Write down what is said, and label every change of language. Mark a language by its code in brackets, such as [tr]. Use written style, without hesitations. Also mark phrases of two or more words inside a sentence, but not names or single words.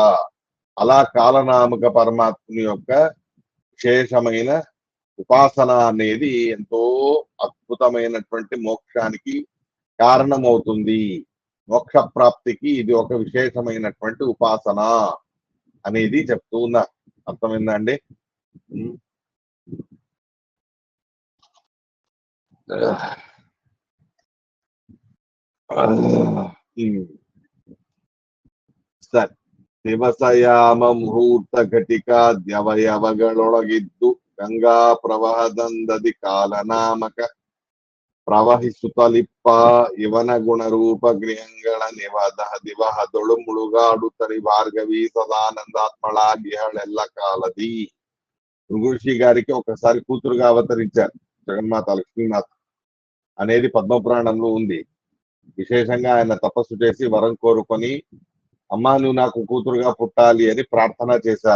[te] అలా కాలనామక పరమాత్ముని యొక్క విశేషమైన ఉపాసన అనేది ఎంతో అద్భుతమైనటువంటి మోక్షానికి కారణమవుతుంది. మోక్ష ప్రాప్తికి ఇది ఒక విశేషమైనటువంటి ఉపాసన అనేది చెప్తూ ఉన్నా. అర్థమైందా అండి? [kn] ಸರಿ. ದಿವಸಯಾಮ ಮುಹೂರ್ತ ಘಟಿಕಾ ದ್ಯವಯವಗಳೊಳಗಿದ್ದು ಗಂಗಾ ಪ್ರವಾಹದಂದದಿ ಕಾಲನಾಮಕ ಪ್ರವಹಿಸುತ್ತಲಿಪ್ಪ ಇವನ ಗುಣರೂಪ ಗೃಹಗಳ ದಿವಹದೊಳು ಮುಳುಗಾಡುತ್ತರಿ ಭಾರ್ಗವಿ ಸದಾನಂದಾತ್ಮಳಾಗಿಹಳೆಲ್ಲ ಕಾಲದಿ. [te] భృగుషి గారికి ఒకసారి కూతురుగా అవతరించారు జగన్మాత లక్ష్మీమాత అనేది పద్మపురాణంలో ఉంది. విశేషంగా ఆయన తపస్సు చేసి వరం కోరుకొని అమ్మా నువ్వు నాకు కూతురుగా పుట్టాలి అని ప్రార్థన చేశారు.